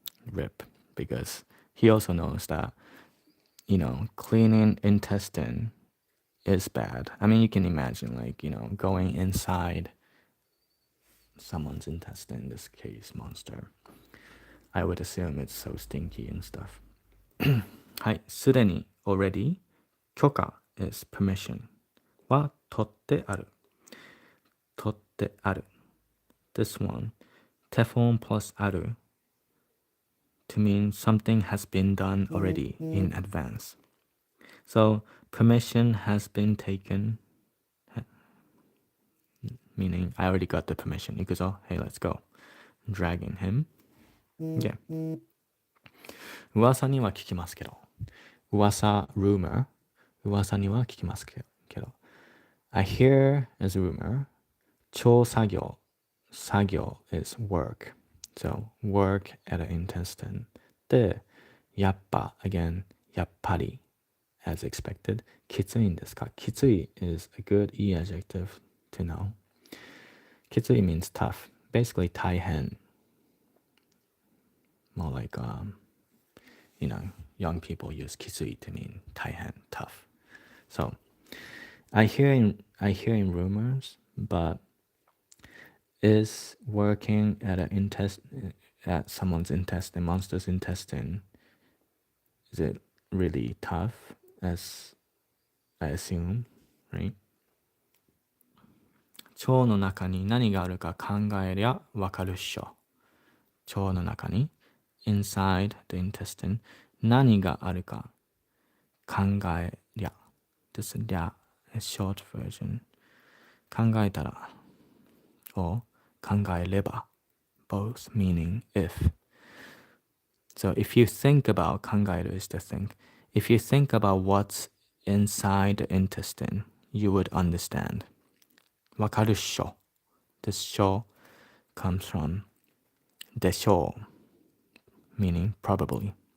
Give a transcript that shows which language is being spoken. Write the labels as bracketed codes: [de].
[en] Rip, because he also knows that, cleaning intestine is bad. I mean, you can imagine, like, going inside someone's intestine, in this case, monster. I would assume it's so stinky and stuff. [ja] はい、すでに already 許可 [en] is permission [ja] は取ってある。取ってある。 [en] This one, テフォン plus ある to mean something has been done already in advance. So permission has been taken, meaning I already got the permission. [ja] 行くぞ. [en] Hey, let's go. Dragging him. Okay. [ja] 噂には聞きますけど。噂 rumor. 噂には聞きますけど。 [en] I hear is rumor. 超作業. Sagyo is work. So work at an intestine. [ja] で、やっぱ [en] again, やっぱり as expected. [ja] きついんですか? [en] きつい is a good e adjective to know. きつい means tough. Basically 大変. More like young people use きつい to mean 大変 tough. So I hear in rumors, but is working at someone's intestine, monster's intestine, is it really tough, as I assume, right? [ja] 腸の中に何があるか考えりゃわかるっしょ。腸の中に [en] inside the intestine [ja] 何があるか考えりゃ [en] this りゃ is short version 考えたら or 考えれば both meaning if. So if you think about 考える is to think. If you think about what's inside the intestine, you would understand. [ja] わかるっしょ. [en] This しょ comes from でしょう meaning probably.